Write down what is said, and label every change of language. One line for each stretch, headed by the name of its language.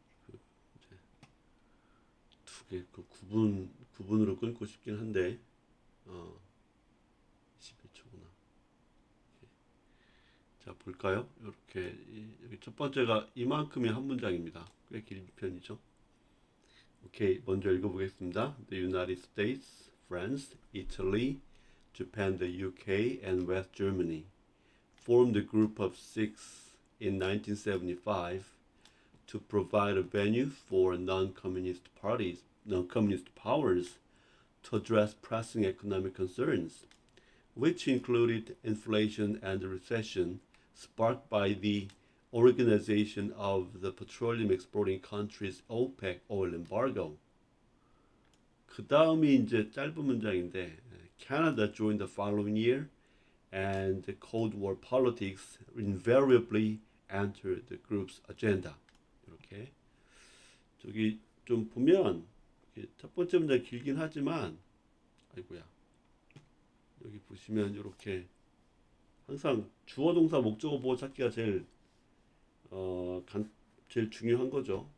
Korean: 그 이제 두 개 그 구분으로 끊고 싶긴 한데 어 21초구나. 자 볼까요? 이렇게 여기 첫 번째가 이만큼이 한 문장입니다. 꽤 긴 편이죠. 오케이, 먼저 읽어보겠습니다.
English: The United States, France, Italy, Japan, the UK, and West Germany formed a group of six in 1975 to provide a venue for non-communist powers to address pressing economic concerns, which included inflation and recession sparked by the Organization of the Petroleum Exporting Countries OPEC oil embargo.
Korean: 그 다음이 이제 짧은 문장인데
English: Canada joined the following year and the Cold War politics invariably entered the group's agenda.
Korean: 이렇게 저기 좀 보면 첫 번째 문장 길긴 하지만 아이고야 여기 보시면 이렇게 항상 주어 동사 목적어 보호 찾기가 어, 제일 중요한 거죠.